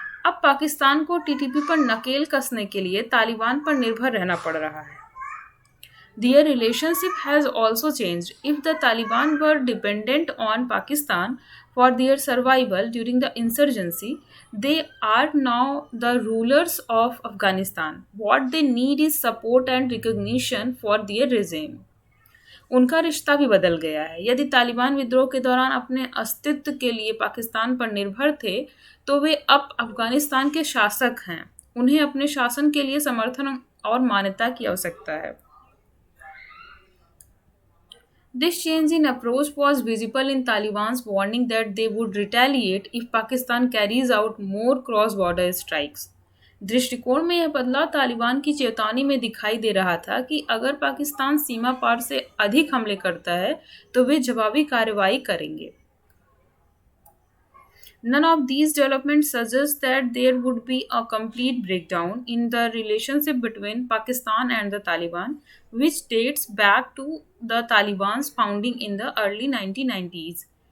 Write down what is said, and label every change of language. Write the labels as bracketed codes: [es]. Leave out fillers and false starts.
[hi] अब पाकिस्तान को टीटीपी पर नकेल कसने के लिए तालिबान पर निर्भर रहना पड़ रहा है. [en] Their relationship has also changed. If the Taliban were dependent on Pakistan for their survival during the insurgency, they are now the rulers of Afghanistan. What they need is support and recognition for their regime. [hi] उनका रिश्ता भी बदल गया है. यदि तालिबान विद्रोह के दौरान अपने अस्तित्व के लिए पाकिस्तान पर निर्भर थे, तो वे अब अफगानिस्तान के शासक हैं. उन्हें अपने शासन के लिए समर्थन और मान्यता की आवश्यकता है. [en] This change in approach was visible in Taliban's warning that they would retaliate if Pakistan carries out more cross-border strikes. [hi] दृष्टिकोण में यह बदलाव तालिबान की चेतावनी में दिखाई दे रहा था कि अगर पाकिस्तान सीमा पार से अधिक हमले करता है तो वे जवाबी कार्रवाई करेंगे. [en] None of these developments suggest that there would be a complete breakdown in the relationship between Pakistan and the Taliban, which dates back to the Taliban's founding in the early 1990s.